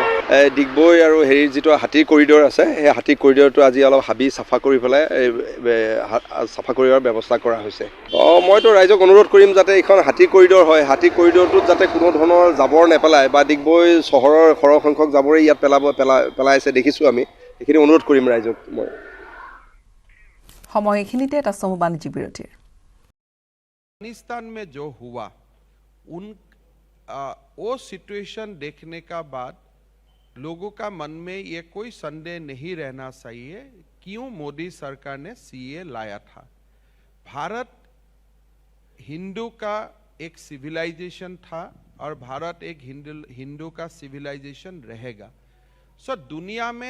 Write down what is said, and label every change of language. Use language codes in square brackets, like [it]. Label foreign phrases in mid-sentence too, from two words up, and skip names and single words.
[as] ডিগবৈ আৰু হেৰিৰ যিটো হাতী কৰিডৰ আছে সেই হাতী কৰিডৰটো আজি অলপ হাবি চাফা কৰি পেলাই চাফা কৰিবৰ ব্যৱস্থা কৰা হৈছে মইতো ৰাইজক অনুৰোধ কৰিম যাতে এইখন হাতী কৰিডৰ হয় হাতী কৰিডৰটোত যাতে কোনো ধৰণৰ জাবৰ নেপেলায় বা ডিগবৈ চহৰৰ সৰহ সংখ্যক জাবৰে ইয়াত পেলাইছে দেখিছোঁ আমি এইখিনি অনুৰোধ কৰিম ৰাইজক মই সময় এইখিনিতে এটা চমু বাণিজ্যিক বিৰতিৰ [hi] अफगानिस्तान में जो हुआ वो सिचुएशन देखने का बाद लोगों का मन में ये कोई संदेह नहीं रहना चाहिए क्यों मोदी सरकार ने सीए लाया था भारत हिंदू का एक सिविलाइजेशन था और भारत एक हिंदू का सिविलाइजेशन रहेगा सो दुनिया में